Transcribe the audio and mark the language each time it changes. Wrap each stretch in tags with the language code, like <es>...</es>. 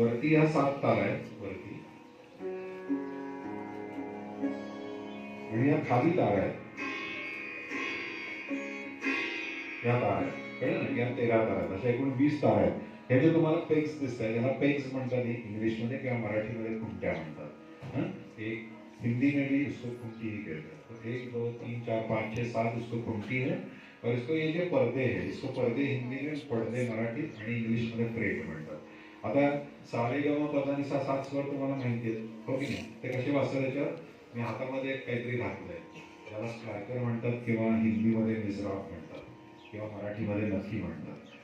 <mr>वरती ह्या 7 तार आहेत वरती, आणि या खाली तार आहेत, या तार आहेत. कळलं ना? या 13 तार आहेत. अशा एकूण 20 तार आहेत. हे जे तुम्हाला पेग्स दिसत आहेत याला पेग्स म्हणतात इंग्लिशमध्ये किंवा मराठीमध्ये खुंट्या म्हणतात.</mr> <hi>एक हिंदी में भी इसको खुंटी ही कहते हैं. तो 1 2 3 4 5 6 7 इसको खुंटी है. और इसको ये जो पर्दे है इसको पर्दे हिंदी में</hi> <mr>पडदे मराठीत आणि इंग्लिशमध्ये फ्रेट म्हणतात. आता सारे ग म पदा नि सा 7 स्वर तुम्हाला माहिती आहेत हो की नाही? ते कसे वाचतात त्याच्यावर? मी हातामध्ये काहीतरी घातलंय, त्याला स्ट्रायकर म्हणतात किंवा हिंदीमध्ये मिजराब म्हणतात किंवा मराठीमध्ये नथी म्हणतात.</mr>